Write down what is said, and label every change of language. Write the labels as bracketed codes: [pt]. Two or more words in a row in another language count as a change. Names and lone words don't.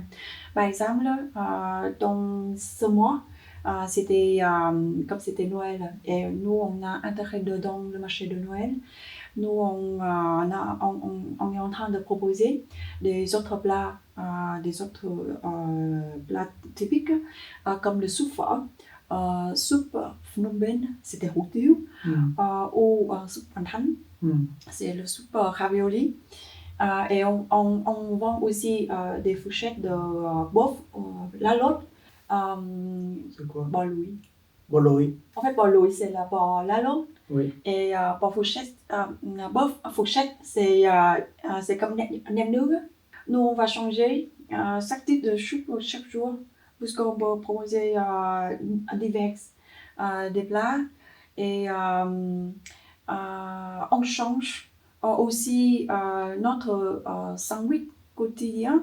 [fr] Par exemple, dans ce mois, comme c'était Noël, et nous, on a intégré dedans le marché de Noël. Nous, on est en train de proposer des autres plats typiques, comme le soupe phở. Soupe Phnom Penh, c'était [vi] hủ tiếu, [fr] ou soupe Hoàn Thánh, c'est le soupe ravioli. Et on vend aussi des fourchettes de bœuf, la lotte, c'est quoi? [vi] bò lùi. Bò lùi. [fr] En fait, [vi] bò lùi, [fr] c'est la bò la lotte. Oui. Et bœuf fourchette, c'est comme [vi] nem nướng. [fr] Nous, on va changer chaque type de soupe chaque jour, puisqu'on peut proposer divers des plats. Et on change aussi notre sandwich quotidien.